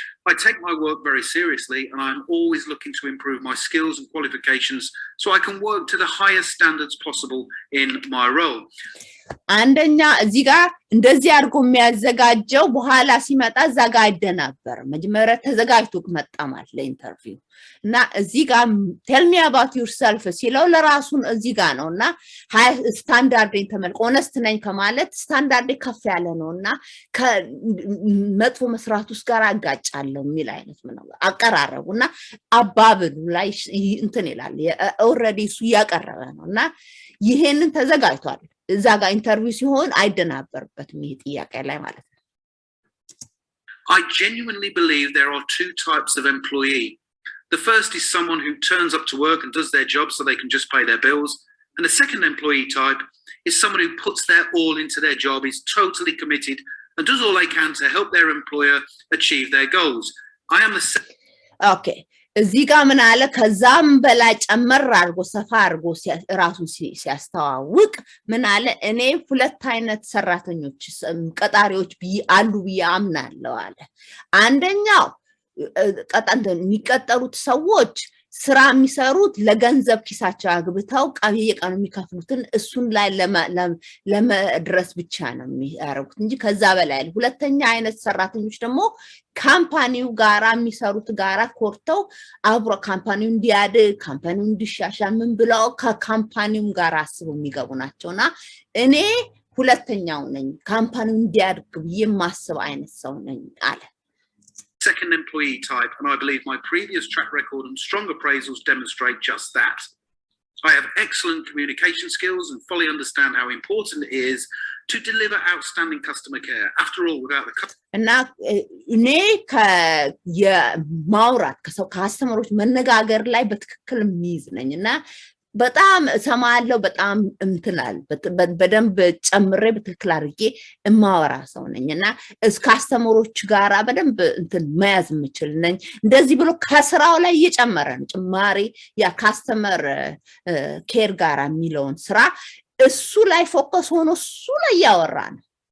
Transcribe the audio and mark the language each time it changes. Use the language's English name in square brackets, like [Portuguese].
[English] I take my work very seriously and I'm always looking to improve my skills and qualifications so I can work to the highest standards possible in my role. [Amharic] አንደኛ እዚህ ጋር እንደዚህ አድርጎ የሚያዘጋጀው በኋላ ሲመጣ ዘጋ አይደናበር መጀመሪያ ተዘጋጅቶ መጣ ማለት ለኢንተርቪው እና እዚህ ጋር [English] tell me about yourself [Amharic] ሲለው ለራሱን እዚህ ጋር ነውና ሃይ ስታንዳርድን ተመልቆ ሆነስት ነኝ ከማለት ስታንዳርድ ከፍ ያለ ነውና ከመጥፎ መስራት ውስጥ ጋር አጋጫለሁ የሚል አይነት ነው አቀራረቡና አባብሉ ላይ እንትን ይላል ኦሬዲ እሱ ያቀረበ ነውና ይሄንን ተዘጋጅቷል እዛ ጋር ኢንተርቪው ሲሆን አይደናበርበትም ይሄ ጥያቄ ላይ ማለት ነው [English] I genuinely believe there are two types of employee. The first is someone who turns up to work and does their job so they can just pay their bills. And the second employee type is someone who puts their all into their job, is totally committed and does all they can to help their employer achieve their goals. I am the Okay. [Amharic] እዚህ ጋር ምን አለ ከዛም በላይ ጨመር አርጎ ሰፋ አርጎ ራሱን ሲያስተዋውቅ ምን አለ እኔ ሁለት አይነት ሰራተኞች ቀጣሪዎች አሉ በአምናለሁ አለ አንደኛው የሚቀጠሩት ሰዎች ስራ የሚሰሩት ለገንዘብ ኪሳቸው አግብተው ቀየቀኑ የሚከፍሉትን እሱን ላይ ለመድረስ ብቻ ነው የሚያረጉት እንጂ ከዛ በላይ ሁለተኛ አይነት ሰራተኞች ደግሞ ካምፓኒው ጋራ የሚሰሩት ጋራ ኮርተው አብሮ ካምፓኒው እንዲያድግ ካምፓኒው እንዲሻሻል ምን ብለው ከካምፓኒው ጋራ አስበው የሚገቡ ናቸውና እኔ ሁለተኛው ነኝ ካምፓኒው እንዲያድግ የማስብ አይነት ሰው ነኝ አለ [English] second employee type, and I believe my previous track record and strong appraisals demonstrate just that. I have excellent communication skills and fully understand how important it is to deliver outstanding customer care. After all, without the [Amharic] እና እኔ የማውራት ከስተመሮች መነጋገር ላይ በትክክል የሚይዝ ነኝና በጣም ሰማለው በጣም እንትናል በደንብ ጨምሬ በትክክል አድርጌ እማወራ ሰው ነኝና ካስተመሮች ጋራ በደንብ እንትን መያዝ የምችል ነኝ እንደዚህ ብሎ ከስራው ላይ እየጨመረ ነው ጭማሪ ያ ካስተመር ኬር ጋራ የሚለውን ስራ እሱ ላይ ፎከስ ሆኖ እሱ ላይ ያወራ ነው